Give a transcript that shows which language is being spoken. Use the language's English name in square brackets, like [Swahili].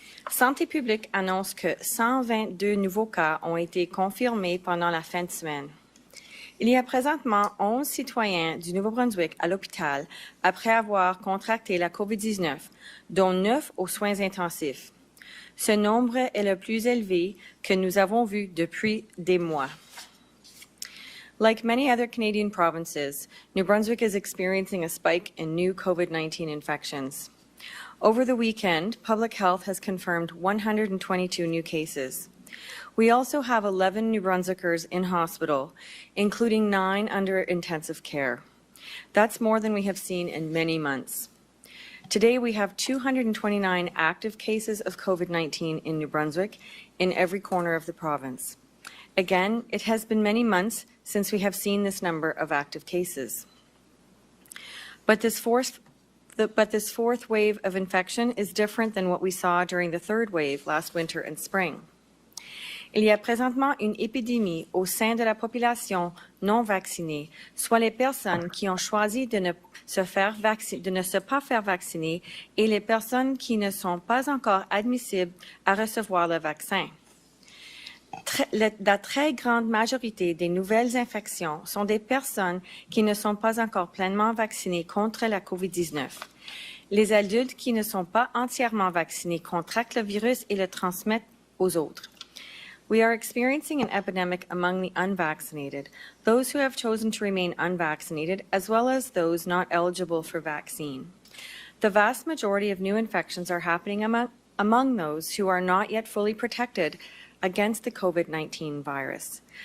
[French] Santé publique annonce que 122 nouveaux cas ont été confirmés pendant la fin de semaine. Il y a présentement 11 citoyens du Nouveau-Brunswick à l'hôpital après avoir contracté la COVID-19, dont 9 aux soins intensifs. Ce nombre est le plus élevé que nous avons vu depuis des mois. [English] Like many other Canadian provinces, New Brunswick is experiencing a spike in new COVID-19 infections. Over the weekend, Public Health has confirmed 122 new cases. We also have 11 New Brunswickers in hospital, including 9 under intensive care. That's more than we have seen in many months. Today, we have 229 active cases of COVID-19 in New Brunswick in every corner of the province. Again, it has been many months since we have seen this number of active cases. But this fourth wave of infection is different than what we saw during the third wave last winter and spring. [French] Il y a présentement une épidémie au sein de la population non vaccinée, soit les personnes qui ont choisi de ne se pas faire vacciner et les personnes qui ne sont pas encore admissibles à recevoir le vaccin. La très grande majorité des nouvelles infections sont des personnes qui ne sont pas encore pleinement vaccinées contre la COVID-19. Les adultes qui ne sont pas entièrement vaccinés contractent le virus et le transmettent aux autres. [English] We are experiencing an epidemic among the unvaccinated, those who have chosen to remain unvaccinated, as well as those not eligible for vaccine. The vast majority of new infections are happening among those who are not yet fully protected against the COVID-19 virus.